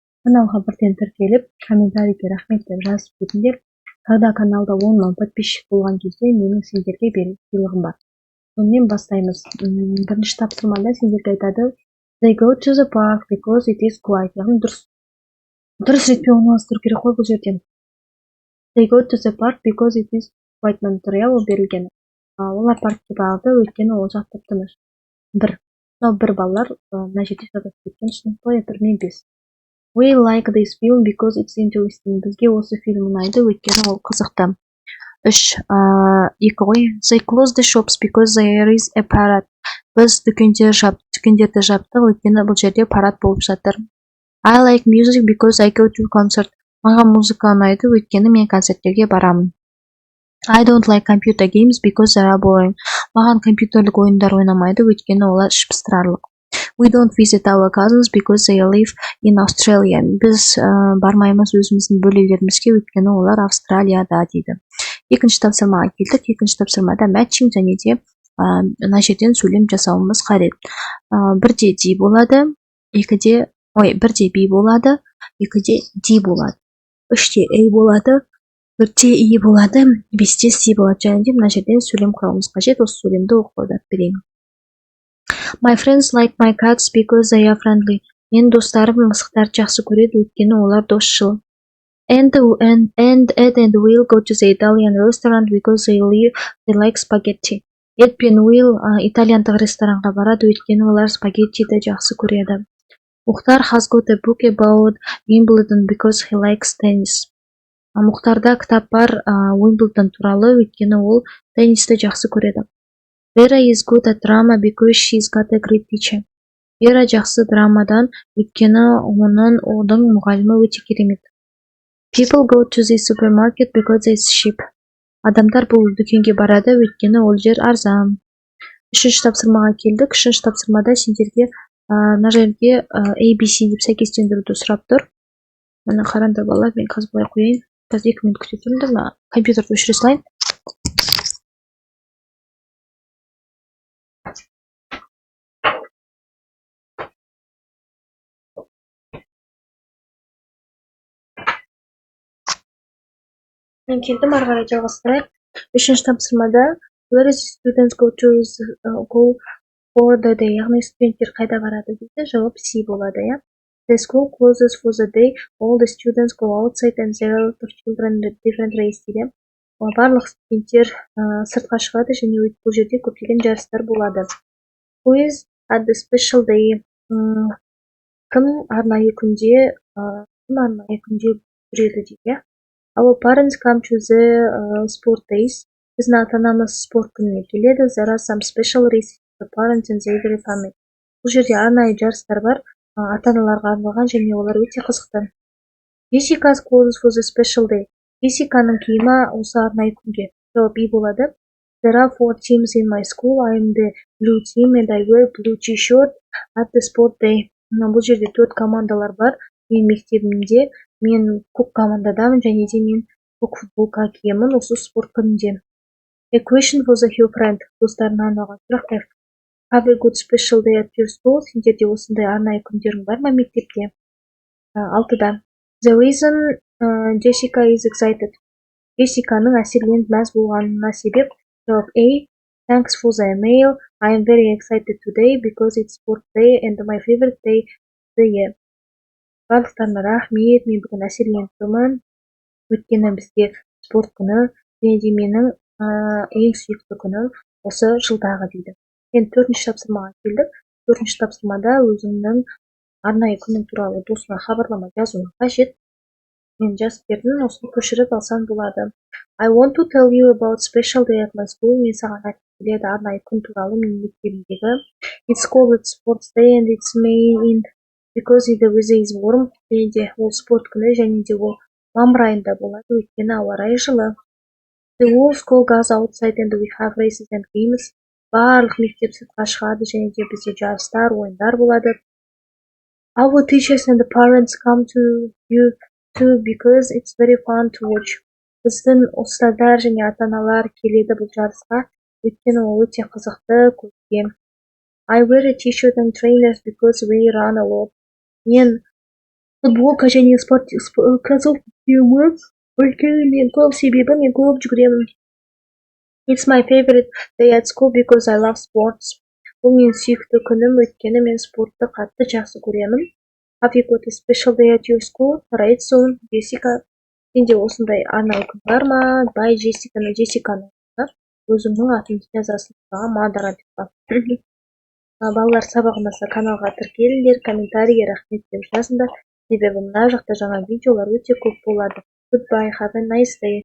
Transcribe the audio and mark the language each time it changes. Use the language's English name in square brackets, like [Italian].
[Kazakh] Каналға бірден тіркеліп, комментарийге рахмет деп жазып кетіңдер. [Russian] Когда [Kazakh] каналда 10 мың подписчик болған кезде менің сендерге берер сыйлығым бар. Сонымен бастаймыз. Бірінші тапсырмада сендерге айтады [English] They go to the park because it is quiet. [Kazakh] Яғни дұрыс ретпен орналастыру керек қой бұл жерде. [English] They go to the park because it is quiet [Kazakh] материал берілген. Олар паркке барды, өйткені ол жақ тып-тыныш. Бір балалар мына жерде жазып кеткен шынықтай 1-5. [English] We like this film because it's interesting. [Kazakh] Бізге осы фильм ұнайды, өйткені ол қызықты. 2 ғой. [English] They close the shops because there is a parade. [Kazakh] Біз дүкендерді жаптық, өйткені бұл жерде парад болып жатыр. [English] I like music because I go to concert. [Kazakh] Маған музыка ұнайды, өйткені мен концерттерге барамын. [English] I don't like computer games because they are boring. [Kazakh] Маған компьютерлік ойындар ойнамайды, өйткені олар ішпыстырарлық. [English] We don't visit our cousins because they live in Australia. [Kazakh] Біз бармаймыз өзіміздің бөлелерімізге, өйткені олар Австралияда дейді. Екінші тапсырмаға келдік. Екінші тапсырмада matching және де мына жерден сөйлем жасауымыз қажет. Бірде D болады, бірде B болады, екіде D болады. 3-те A болады, 4-те E болады, 5-те C болады. Және де мына жерден сөйлем құрауымыз қажет. Осы сөйлемді оқып берейін. [English] My friends like my cats because they are friendly. [Kazakh] Мен достарым мысықтарды жақсы көреді, өйткені олар досшыл. [English] And Ed and Will go to the Italian restaurant because they like spaghetti. [Kazakh] Ed пен Will итальяндық ресторанға барады, өйткені олар спагеттиді жақсы көреді. [English] Мұхтар has got a book about Wimbledon because he likes tennis. [Kazakh] Мұхтарда кітап бар Wimbledon туралы, өйткені ол теннисті жақсы көреді. [English] Vera is good at drama because she's got a great teacher. [Kazakh] Vera жақсы драмадан, өйткені оның мұғалімі өте керемет. [English] People go to the supermarket because it's cheap. [Kazakh] Адамдар бұл дүкенге барады, өйткені ол жер арзан. 3-ші тапсырмаға келдік. 3-ші тапсырмада сендерге мына жерге ABC деп сәйкестендіруді сұрап тұр. Мына қараңдар балалар, мен қазір былай қояйын. Қазір 2 минут күте тұрыңдар, компьютерді өшіре салайын. Мен келдім, ары қарай жалғастырайық. 3-ші тапсырмада [English] Where is students go for the day? [Kazakh] Яғни студенттер қайда барады дейді. Жауап C болады, я. [English] The school closes for the day. All the students go outside and there are children at different races [Kazakh] дейді. Барлық студенттер сыртқа шығады және бұл жерде көптеген жарыстар болады. [English] Who is at the special day? [Kazakh] Кім арнайы күнде жүреді дейді. [English] Our parents come to the sport days. [Kazakh] Біздің ата-анамыз спорт күніне келеді. [English] There are some special races for parents and their family. [Kazakh] Бұл жерде арнайы жарыстар бар, ата-аналарға арналған және олар өте қызықты. [English] Jessica's clothes for the special day. [Kazakh] Jessicaның киімі осы арнайы күнге. Жауап B болады. [English] There are 4 teams in my school. I am the blue team and I wear blue t-shirt at the sport day. [Kazakh] Бұл жерде 4 командалар бар. Мен мектебімде, мен көк командадамын және де мен көк футболка киемін осы спорт күнінде. [English] A question for the your friend. [Kazakh] Достарына арналған сұрақ. [English] Have a good special day at your school. [Kazakh] Сендерде осындай арнайы күндерің бар ма мектепте? 6-да. [English] The reason Jessica is excited. [Kazakh] Jessicaның әсерленіп мәз болғанына себеп. Жауап A. [English] Thanks for the email. I am very excited today because it's sport day and my favorite day of the year. [Kazakh] Барлықтарына рахмет, мен бүгін әсерленіп тұрмын, өйткені бізде спорт күні және де менің ең сүйікті күнім осы жылдағы дейді. Енді 4-ші тапсырмаға келдік. 4-ші тапсырмада өзіңнің арнайы күнің туралы досыңа хабарлама жазуың қажет. Мен жазып бердім, осыны көшіріп алсаң болады. [English] I want to tell you about special day at my school. [Kazakh] Мен саған айтып келеді арнайы күн туралы менің мектебімдегі. [English] It's called sports day and it's May because the weather is warm. [Kazakh] Және де ол спорт күні және де ол мамыр айында болады, өйткені ауа райы жылы. [English] The whole school goes outside and we have races and games. [Kazakh] Барлық мектеп сыртқа шығады және де бізде жарыстар, ойындар болады. [English] Our teachers and the parents come to you too because it's very fun to watch. [Kazakh] Біздің ұстаздар және ата-аналар келеді бұл жарысқа, өйткені ол өте қызықты көркем. [English] I wear a t-shirt and trainers because we run a lot. [Kazakh] Мен футболка және кроссовка киемін, өйткені мен көп жүгіремін. [English] It's my favorite day at school because I love sports. [Kazakh] Бұл мен сүйікті күнім, өйткені мен спортты қатты жақсы көремін. [English] Have you got a special day at your school? Right soon, Jessica. [Kazakh] Сенде осындай арнайы күн бар ма? Бай Джессиканы өзімнің атымды жазасың. Мадара деп. Балалар сабақ ұнаса каналға тіркеліңдер, комментарийге рахмет деп жазыңдар. Себебі мына жақта жаңа видеолар өте көп болады. [English] Goodbye, have a nice day.